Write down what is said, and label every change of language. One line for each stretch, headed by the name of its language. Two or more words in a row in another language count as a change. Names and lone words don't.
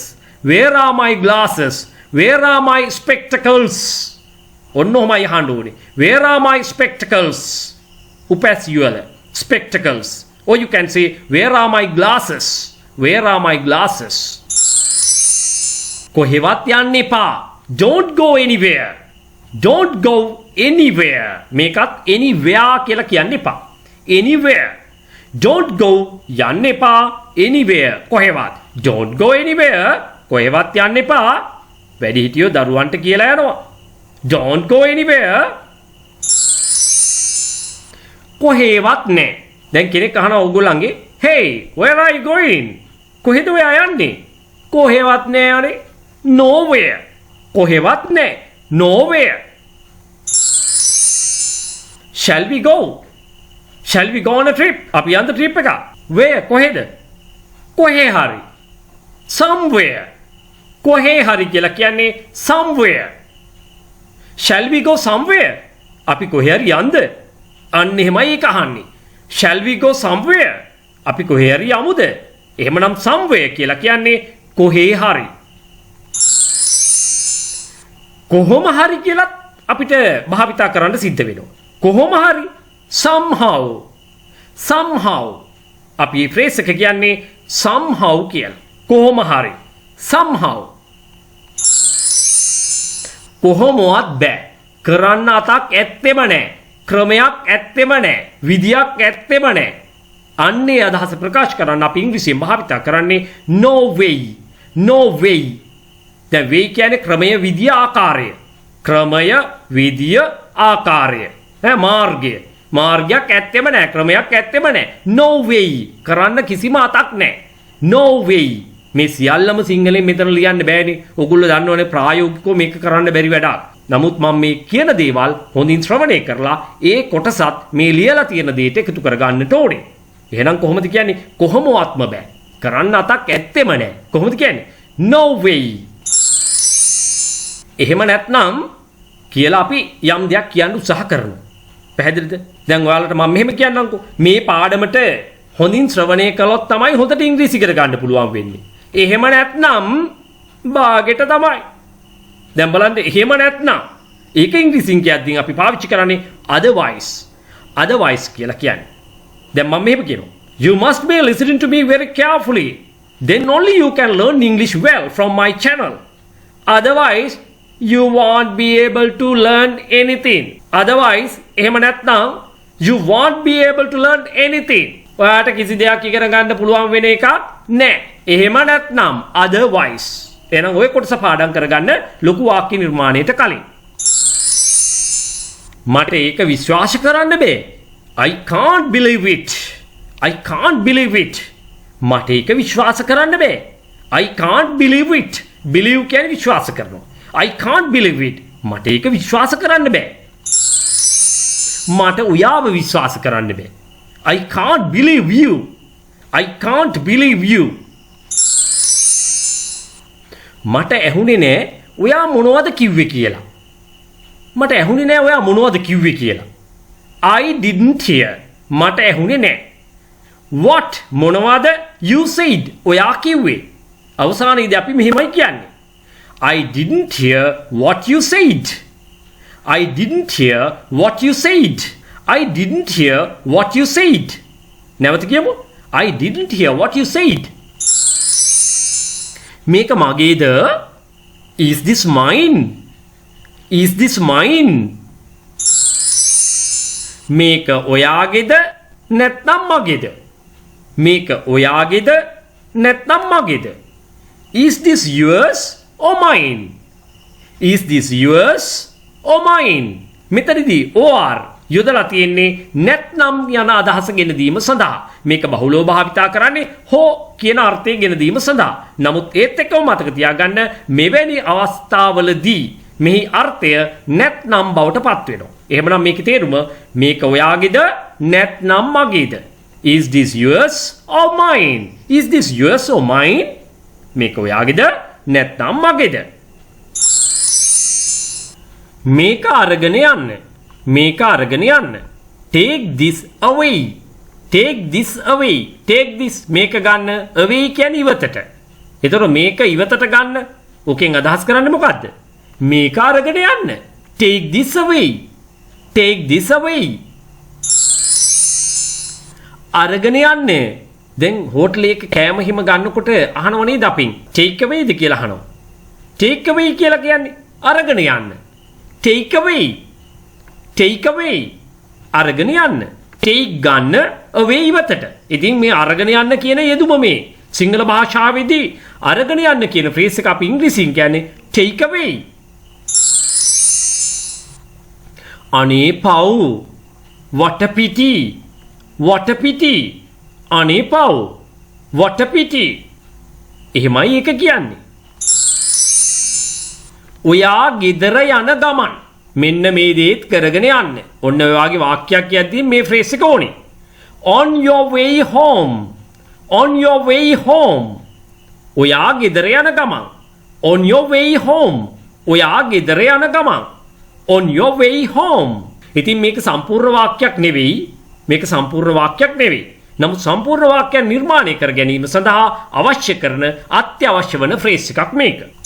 English: Where are my glasses? Where are my spectacles?
Sinhala: ඔන්න ඔහමයි අහන්න ඕනේ.
English: Where are my spectacles?
Sinhala: උපැස් යුවල spectacles.
English: Or you can say, where are my glasses? Where are my glasses?
Sinhala: කොහෙවත් යන්න එපා.
English: Don't go anywhere. Don't go anywhere.
Sinhala: මේකත් anywhere කියලා කියන්න එපා.
English: Anywhere. Don't go
Sinhala: යන්න එපා. Anywhere. කොහෙවත්.
English: Don't go anywhere.
Sinhala: කොහෙවත් යන්න එපා. වැඩිහිටියෝ දරුවන්ට කියලා යනවා.
English: Don't go anywhere.
Sinhala: කොහෙවත් නෑ. දැන් කෙනෙක් අහනවා ඕගොල්ලන්ගේ
English: hey where are you going?
Sinhala: කොහෙද ඔයා යන්නේ? කොහෙවත් නෑ අනේ. nowhere. කොහෙවත් නෑ.
English: nowhere. shall we go? shall we go on a trip?
Sinhala: අපි යන්න trip එක. where කොහෙද? කොහේ හරි. somewhere. කොහේ හරි කියලා කියන්නේ somewhere.
English: shall we go somewhere?
Sinhala: අපි කොහේ හරි යන්නද? අන්න එහෙමයි ඒක අහන්නේ.
English: Shall we go somewhere?
Sinhala: අපි කොහේ හරි යමුද? එහෙමනම් somewhere කියලා කියන්නේ කොහේ හරි. කොහොම හරි කියලත් අපිට භාවිතා කරන්න සිද්ධ වෙනවා. කොහොම හරි
English: somehow. somehow.
Sinhala: අපි මේ phrase එක කියන්නේ somehow කියලා. කොහොම හරි somehow. කොහොමවත් බෑ. කරන්න අතක් ඇත්තෙම නැහැ. ක්‍රමයක් ඇත්තෙම නැහැ. විදියක් ඇත්තෙම නැහැ. අන්නේ අදහස ප්‍රකාශ කරන්න අපි ඉංග්‍රීසියෙන් භාවිත කරන්නේ
English: no way. no way.
Sinhala: දැන් way කියන්නේ ක්‍රමය, විදිය, ආකාරය. ක්‍රමය, විදිය, ආකාරය. මාර්ගය. මාර්ගයක් ඇත්තෙම නැහැ. ක්‍රමයක් ඇත්තෙම නැහැ.
English: no way.
Sinhala: කරන්න කිසිම අතක් නැහැ.
English: no way.
Sinhala: මේ සියල්ලම සිංහලෙන් මෙතන ලියන්න බෑනේ. ඔයගොල්ලෝ දන්නවනේ ප්‍රායෝගිකව මේක කරන්න බැරි වැඩක්. නමුත් මම මේ කියන දේවල් හොඳින් ශ්‍රවණය කරලා ඒ කොටසත් මේ ලියලා තියෙන දේට එකතු කරගන්නට ඕනේ. එහෙනම් කොහොමද කියන්නේ? කොහොමවත්ම බෑ. කරන්න අතක් ඇත්තෙම නැහැ. කොහොමද කියන්නේ?
English: no way.
Sinhala: එහෙම නැත්නම් කියලා අපි යම් දෙයක් කියන්න උත්සාහ කරනවා. පැහැදිලිද? දැන් ඔයාලට මම මෙහෙම කියන්නම්කෝ. මේ පාඩමට හොඳින් ශ්‍රවණය කළොත් තමයි හොඳට ඉංග්‍රීසි ඉගෙන ගන්න පුළුවන් වෙන්නේ. එහෙම නැත්නම් බාගෙට තමයි. දැන් බලන්න එහෙම නැත්නම් ඒක ඉංග්‍රීසියෙන් කියද්දී අපි පාවිච්චි කරන්නේ otherwise කියලා කියන්නේ. දැන් මම මෙහෙම කියනවා.
English: You must be listening to me very carefully. Then only you can learn English well from my channel. Otherwise you won't be able to learn anything. Otherwise
Sinhala: එහෙම නැත්නම්
English: you won't be able to learn anything.
Sinhala: ඔයාට කිසි දෙයක් ඉගෙන ගන්න පුළුවන් වෙන එකක් නැහැ. එහෙම නැත්නම් otherwise. එහෙනම් ඔය කොටස පාඩම් කරගන්න ලොකු වාක්‍ය නිර්මාණයට කලින්. මට ඒක විශ්වාස කරන්න බෑ.
English: I can't believe it. I can't believe it.
Sinhala: මට ඒක විශ්වාස කරන්න බෑ.
English: I can't believe it.
Sinhala: Believe කියන්නේ විශ්වාස කරනවා.
English: I can't believe it.
Sinhala: මට ඒක විශ්වාස කරන්න බෑ. මට ඔයාව විශ්වාස කරන්න බෑ.
English: I can't believe you. I can't believe you.
Sinhala: මට ඇහුනේ නෑ ඔයා මොනවද කිව්වේ කියලා. මට ඇහුනේ නෑ ඔයා මොනවද කිව්වේ කියලා.
English: I didn't hear.
Sinhala: මට ඇහුනේ නෑ.
English: What මොනවද you said
Sinhala: ඔයා කිව්වේ. අවසානයේදී අපි මෙහෙමයි කියන්නේ.
English: I didn't hear what you said. I didn't hear what you said. I didn't hear what you said.
Sinhala: නැවත කියමු.
English: I didn't hear what you said.
Sinhala: මේක මගේද?
English: Is this mine? Is this mine?
Sinhala: මේක ඔයාගේද නැත්නම් මගේද? මේක ඔයාගේද නැත්නම් මගේද?
English: Is this yours or mine? Is this yours or mine?
Sinhala: මෙතනදී or යොදලා තියෙන්නේ නැත්නම් යන අදහස ගෙන දීම සඳහා. මේක බහුලව භාවිතා කරන්නේ හෝ කියන අර්ථය ගෙන දීම සඳහා. නමුත් ඒත් එක්කම මතක තියාගන්න මෙවැනි අවස්ථාවලදී මෙහි අර්ථය නැත්නම් බවට පත් වෙනවා. එහෙමනම් මේකේ තේරුම මේක ඔයාගේද නැත්නම් මගේද?
English: Is this yours or mine? Is this yours or mine?
Sinhala: මේක ඔයාගේද නැත්නම් මගේද? මේක අරගෙන යන්න. මේක අරගෙන යන්න.
English: Take this away. Take this away. Take this
Sinhala: මේක ගන්න. away කියන්නේ ඉවතට. ඒතකොට මේක ඉවතට ගන්න. ඕකෙන් අදහස් කරන්නේ මොකද්ද? මේක අරගෙන යන්න.
English: Take this away. Take this away.
Sinhala: අරගෙන යන්න. දැන් හෝටලයක කෑම හිම ගන්නකොට අහනව නේද අපින්
English: take away
Sinhala: ද කියලා අහනවා.
English: take away
Sinhala: කියලා කියන්නේ අරගෙන යන්න.
English: take away. take away.
Sinhala: අරගෙන යන්න. take ගන්න away ඉවතට. ඉතින් මේ අරගෙන යන්න කියන යෙදුම මේ සිංහල භාෂාවේදී අරගෙන යන්න කියන ෆ්‍රේස් එක අපි ඉංග්‍රීසියෙන් කියන්නේ
English: take away.
Sinhala: අනේ පව්.
English: what a pity. what a pity.
Sinhala: අනේ පව්.
English: what a pity.
Sinhala: එහෙමයි ඒක කියන්නේ. ඔයා ගෙදර යන ගමන් මෙන්න මේ දේත් කරගෙන යන්න. ඔන්න ඔය වගේ වාක්‍යයක් කියද්දී මේ ෆ්‍රේස් එක ඕනේ.
English: on your way home. on your way home.
Sinhala: ඔයා ගෙදර යන ගමන්.
English: on your way home.
Sinhala: ඔයා ගෙදර යන ගමන්.
English: on your way home.
Sinhala: ඉතින් මේක සම්පූර්ණ වාක්‍යයක් නෙවෙයි. මේක සම්පූර්ණ වාක්‍යයක් නෙවෙයි. නමුත් සම්පූර්ණ වාක්‍යයක් නිර්මාණය කර ගැනීම සඳහා අවශ්‍ය කරන අත්‍යවශ්‍ය වන ෆ්‍රේස් එකක් මේක.